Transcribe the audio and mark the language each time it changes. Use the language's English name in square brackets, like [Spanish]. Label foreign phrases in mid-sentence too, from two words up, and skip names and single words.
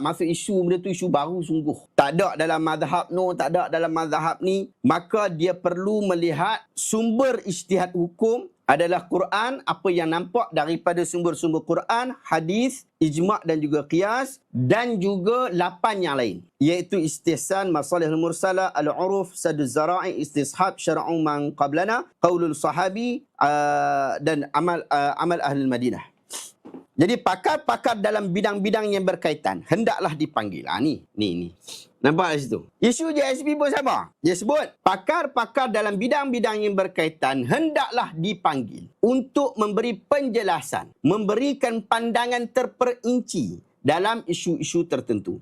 [Malay] Maksud isu benda tu isu baru sungguh. Tak ada dalam mazhab no, tak ada dalam mazhab ni. Maka dia perlu melihat sumber ijtihad hukum adalah Quran, apa yang nampak daripada sumber-sumber Quran, hadis, ijma' dan juga qiyas, dan juga 8 yang lain, iaitu istihsan, [Arabic] المصالح المرسلة، العرف، سد الذرائع، الاستصحاب شرع من قبلنا، قول الصحابي, [Malay] dan amal ahli Madinah. Jadi pakar-pakar dalam bidang-bidang yang berkaitan hendaklah dipanggil. Ni. Nampak di situ. Isu JSP pun sama. Dia sebut pakar-pakar dalam bidang-bidang yang berkaitan hendaklah dipanggil untuk memberi penjelasan, memberikan pandangan terperinci dalam isu-isu tertentu.